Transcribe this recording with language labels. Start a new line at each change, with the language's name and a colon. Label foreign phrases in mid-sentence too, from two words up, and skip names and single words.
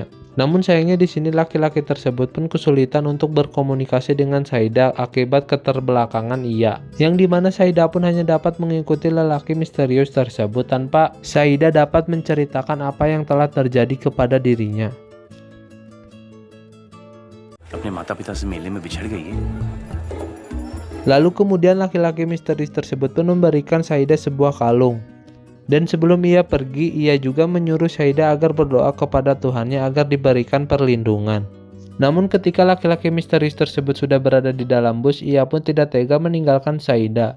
Indonesian: Namun sayangnya di sini laki-laki tersebut pun kesulitan untuk berkomunikasi dengan Shahida akibat keterbelakangan ia. Yang dimana Shahida pun hanya dapat mengikuti lelaki misterius tersebut tanpa Shahida dapat menceritakan apa yang telah terjadi kepada dirinya.
Hindi: अपने माता पिता से मेले में बिछड़ गई है।
Indonesian: Lalu kemudian laki-laki misterius tersebut pun memberikan Syahidah sebuah kalung. Dan sebelum ia pergi, ia juga menyuruh Syahidah agar berdoa kepada Tuhannya agar diberikan perlindungan. Namun ketika laki-laki misterius tersebut sudah berada di dalam bus, ia pun tidak tega meninggalkan Syahidah.